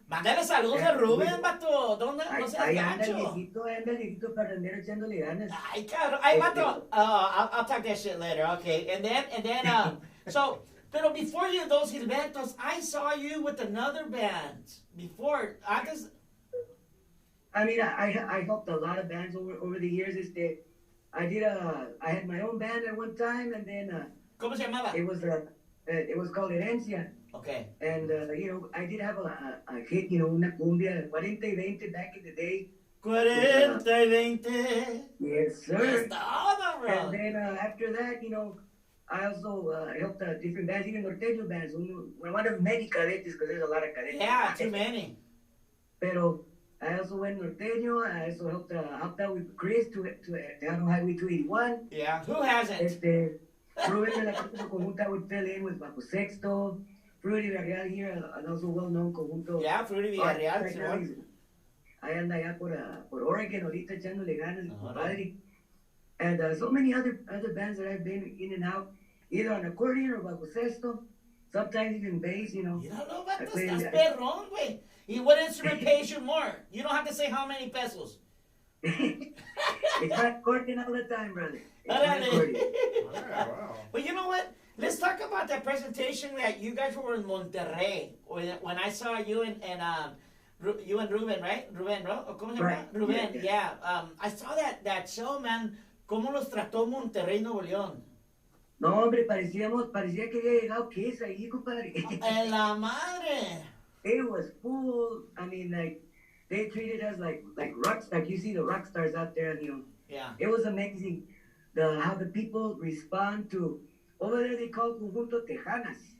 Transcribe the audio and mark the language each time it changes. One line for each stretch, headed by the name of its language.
Spanish: Mándale saludos a Rubén, vato. ¿Dónde? No seas Ahí anda el gacho. viejito parrandero echándole ganas. Ay, cabrón. Ay, vato.
English: I'll talk that shit later. Okay. And then, so, pero before you, Dos Gilbertos, I saw you with another band. Before, I mean, I helped a lot of bands over the years. I had my own band at one time, and then
Spanish: ¿Cómo se llamaba?
English: it was called Herencia. Okay. And I did have a hit, una cumbia, 40 y 20 back in the day.
Spanish: 40 y 20.
English: Yes, sir.
Spanish: Es todo, bro.
English: And then after that, I also helped different bands, even norteño bands. One of many cadetes, because there's a lot of cadetes. Yeah, too many. Pero I also went norteño. I also helped out with Chris to on Highway 281. Yeah. Who hasn't? Ruben de la Casa Conjunta would fill in with Bajo Sexto. Fruity Villarreal here, an also well-known conjunto. Yeah, Fruity Villarreal, Right now,
Spanish: ahí anda allá por Oregon, ahorita echándole ganas, compadre.
English: And so many other bands that I've been in and out, either on accordion or bajo sexto, sometimes even bass, you know. You don't know about this? That's
Spanish: perrón, güey.
English: What instrument pays you more? You don't have to say how many pesos. It's not accordion all the time, brother. It's not accordion. Wow. But you know what? Let's talk about that presentation that you guys were in Monterrey when I saw you and you and Ruben, right?
Spanish: Ruben, ¿no? ¿Cómo se llama?
English: Right. Ruben, yeah. I saw that show, man.
Spanish: ¿Cómo los trató Monterrey, Nuevo León? No, hombre, parecía que había llegado Kiss ahí, compadre. ¡En la madre!
English: It was full. I mean, like, they treated us like rocks, like you see the rock stars out there, you know. Yeah. It was amazing how the people respond to, over there they call Conjunto Tejanas.